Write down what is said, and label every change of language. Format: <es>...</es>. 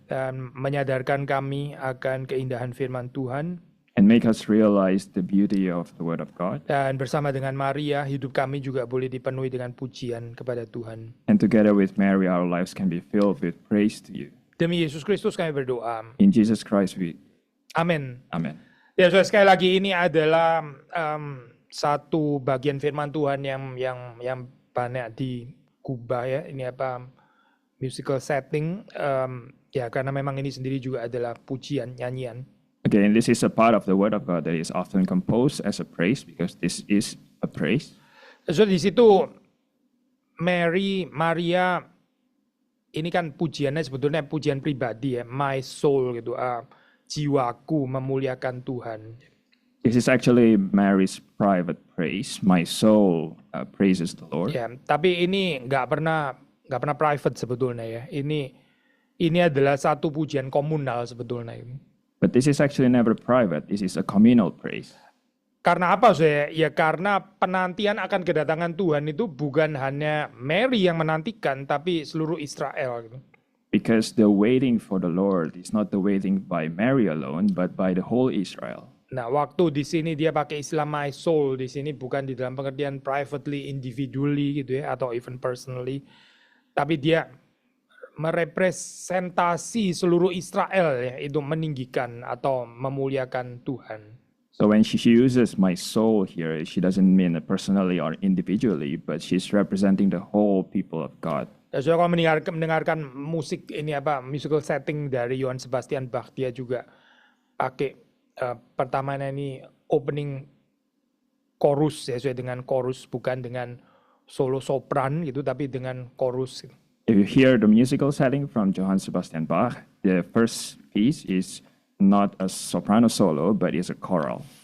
<id>dan menyadarkan kami akan keindahan firman Tuhan.</id> <en>and make us realize the beauty of the Word of God.</en> <id>Dan bersama dengan Maria, hidup kami juga boleh dipenuhi dengan pujian kepada Tuhan.</id> <en>And together with Mary, our lives can be filled with praise to you.</en> <id>Demi Yesus Kristus kami berdoa.</id> <en>In Jesus Christ, we</en> <id>Amin.</id> <en>Amen.</en> <id>Ya, saudara, sekali lagi ini adalah satu bagian firman Tuhan yang banyak digubah ya. Ini musical setting ya, karena memang ini sendiri juga adalah pujian, nyanyian.</id> <en>Again, this is a part of the Word of God that is often composed as a praise because this is a praise.</en> <id>So di situ Maria ini kan pujiannya sebetulnya pujian pribadi ya, my soul gitu, jiwaku memuliakan Tuhan.</id> <en>This is actually Mary's private praise. My soul praises the Lord.</en> <id>Ya, tapi ini nggak pernah private sebetulnya ya. Ini adalah satu pujian komunal sebetulnya ini.</id> <en>But this is actually never private. This is a communal praise.</en> <id>Karena apa saya? Ya karena penantian akan kedatangan Tuhan itu bukan hanya Mary yang menantikan, tapi seluruh Israel gitu.</id> <en>Because the waiting for the Lord is not the waiting by Mary alone, but by the whole Israel.</en> <id>Nah, waktu di sini dia pakai istilah my soul, di sini bukan di dalam pengertian privately, individually gitu ya, atau even personally, tapi dia merepresentasi seluruh Israel ya, itu meninggikan atau memuliakan Tuhan.</id> <en>So when she uses my soul here, she doesn't mean personally or individually, but she's representing the whole people of God.</en> <id>Ya, so kalau mendengarkan musik ini musical setting dari Johann Sebastian Bach, dia juga pakai pertamanya ini opening chorus ya, sesuai dengan chorus, bukan dengan solo sopran gitu, tapi dengan chorus gitu.</id> <en>If you hear the musical setting from Johann Sebastian Bach, the first piece is not a soprano solo, but is a choral.</en>